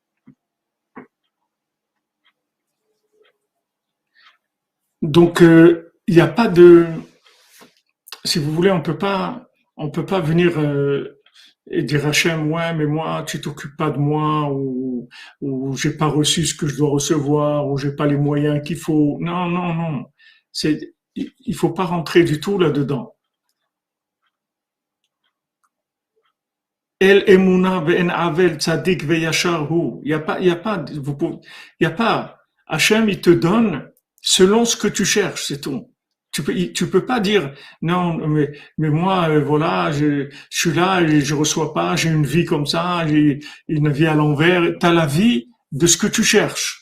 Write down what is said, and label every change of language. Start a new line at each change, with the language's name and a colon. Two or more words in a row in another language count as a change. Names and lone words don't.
French: Donc, il n'y a pas de, si vous voulez, on peut pas venir et dire Hachem, ouais, mais moi, tu t'occupes pas de moi, ou j'ai pas reçu ce que je dois recevoir, ou j'ai pas les moyens qu'il faut. Non, non, non. Il faut pas rentrer du tout là-dedans.
Hebrew: אל אמונה ואין עוול צדיק וישר הוא.
French: Il y a pas. Hachem, il te donne selon ce que tu cherches, c'est tout. Tu peux pas dire non, mais moi, voilà, je suis là et je reçois pas, j'ai une vie comme ça, j'ai une vie à l'envers. T'as la vie de ce que tu cherches.